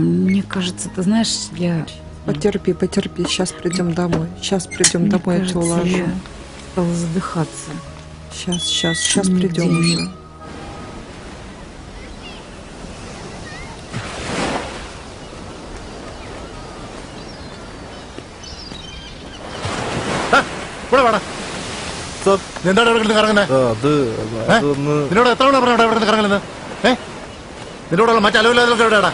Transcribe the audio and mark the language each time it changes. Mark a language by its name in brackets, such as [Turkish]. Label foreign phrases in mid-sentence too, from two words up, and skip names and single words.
[Russian] Мне кажется, ты знаешь, я... Потерпи, сейчас придем домой. Сейчас придем Мне домой, я тебя кажется, уложу. я стала задыхаться. Сейчас придем уже. [Malayalam] എന്താണ് ഇവിടെ കറങ്ങുന്നത്? നിന്നോട് എത്ര തവണ പറഞ്ഞാ ഇവിടെ കറങ്ങുന്നത്? നിന്നോടുള്ള മറ്റലവില്ലാതൊക്കെ എവിടെയാടാ?